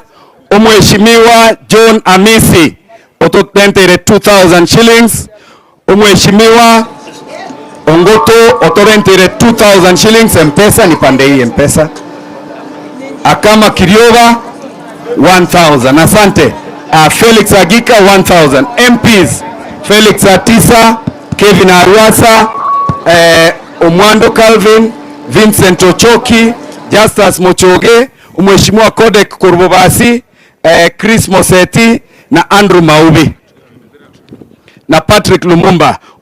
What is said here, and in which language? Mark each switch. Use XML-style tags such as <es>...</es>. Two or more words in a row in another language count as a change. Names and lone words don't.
<guz>Mheshimiwa John Amisi otorentere 2,000 shillings. Mheshimiwa Ongoto otorentere 2,000 shillings.</guz> <sw>M-Pesa ni pande hii M-Pesa. Akama Kirioba 1,000. Asante. Felix Agika 1,000. MPs Felix Atisa, Kevin Arwasa, Omwando Calvin, Vincent Ochoki, Justus Mochoge, Mheshimiwa Kodek Kurbobasi, Chris Moseti na Andrew Maubi na Patrick Lumumba.</sw>